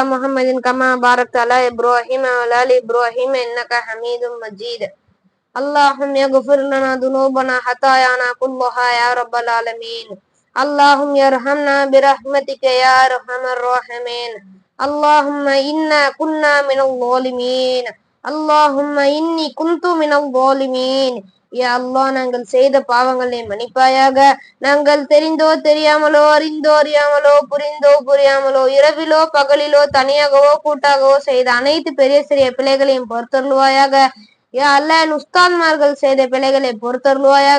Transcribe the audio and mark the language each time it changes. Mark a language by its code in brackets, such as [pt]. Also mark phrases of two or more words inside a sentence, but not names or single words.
[ar] محمد كما باركت على ابراهيم وعلى ال ابراهيم انك حميد مجيد اللهم اغفر لنا ذنوبنا خطايانا كلها يا رب العالمين اللهم ارحمنا برحمتك يا ارحم الراحمين اللهم إنا كنا من الظالمين اللهم إني كنت من الظالمين [ta] யா அல்லாஹ் நாங்கள் செய்த பாவங்களை மன்னிப்பாயாக. நாங்கள் தெரிந்தோ தெரியாமலோ அறிந்தோ அறியாமலோ புரிந்தோ புரியாமலோ இரவிலோ பகலிலோ தனியாகவோ கூட்டாகவோ செய்த அனைத்து பெரிய சிறிய பிழைகளையும் பொறுத்தருள்வாயாக. [ar] يا الله [ta] என் உஸ்தாத்மார்கள் செய்த பிழைகளை பொறுத்தருள்வாயாக.